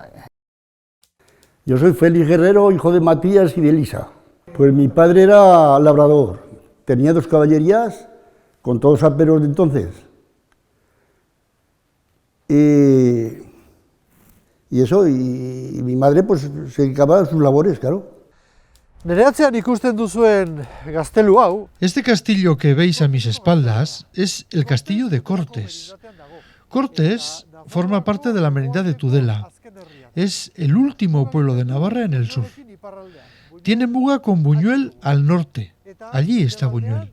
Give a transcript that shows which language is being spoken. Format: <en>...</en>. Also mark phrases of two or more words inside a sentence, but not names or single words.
<es>Yo soy Félix Guerrero, hijo de Matías y de Elisa. Pues mi padre era labrador, tenía 2 caballerías, con todos los aperos de entonces. Y eso, y mi madre pues se dedicaba a sus labores, claro.</es> <eu>Nere atzean ikusten duzuen gaztelu hau.</eu> <es>Este castillo que veis a mis espaldas es el castillo de Cortes. Cortes forma parte de la merindad de Tudela. Es el último pueblo de Navarra en el sur. Tiene muga con Buñuel al norte. Allí está Buñuel.</es>